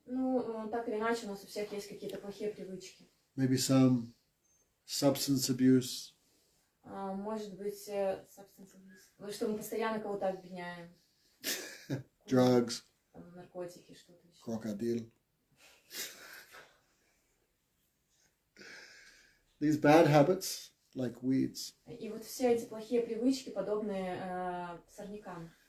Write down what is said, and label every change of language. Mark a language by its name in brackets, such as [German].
[Russian] Ну, так или иначе, у нас у всех есть какие-то плохие привычки. [English] Maybe some substance abuse. [Russian] Может быть, [English] substance abuse. [Russian] Что мы постоянно кого-то обвиняем. [English] Drugs. [Russian] Наркотики, что-то еще. [English] Crocodile. These bad habits, like weeds. [Russian] И вот все эти плохие привычки, подобные сорнякам.